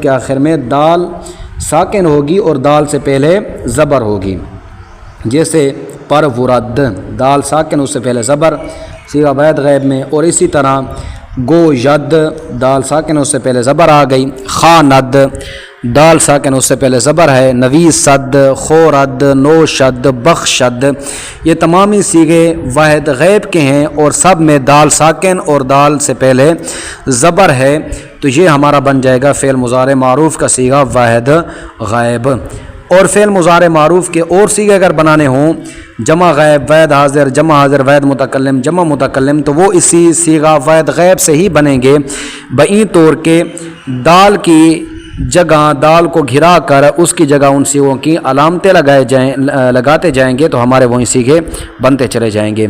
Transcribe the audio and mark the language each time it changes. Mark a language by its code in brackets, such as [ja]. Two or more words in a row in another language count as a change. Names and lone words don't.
[ur] کے آخر میں دال ساکن ہوگی اور دال سے پہلے زبر ہوگی، جیسے پرورد دال ساکن اس سے پہلے زبر صیغہ واحد غائب میں، اور اسی طرح گو ید دال ساکن اس سے پہلے زبر آ گئی، خاند دال ساکن اس سے پہلے زبر ہے، [fa] نویسد خورد نوشد بخشد، [ur] یہ تمامی صیغے واحد غائب کے ہیں اور سب میں دال ساکن اور دال سے پہلے زبر ہے۔ تو یہ ہمارا بن جائے گا فعل مضارع معروف کا صیغہ واحد غائب۔ اور فعل مضارع معروف کے اور صیغے اگر بنانے ہوں جمع غائب واحد حاضر جمع حاضر واحد متکلم جمع متکلم، تو وہ اسی صیغہ واحد غائب سے ہی بنیں گے، بئی طور کے دال کی جگہ دال کو گھرا کر اس کی جگہ ان صیغوں کی علامتیں لگاتے جائیں گے تو ہمارے وہی صیغے بنتے چلے جائیں گے۔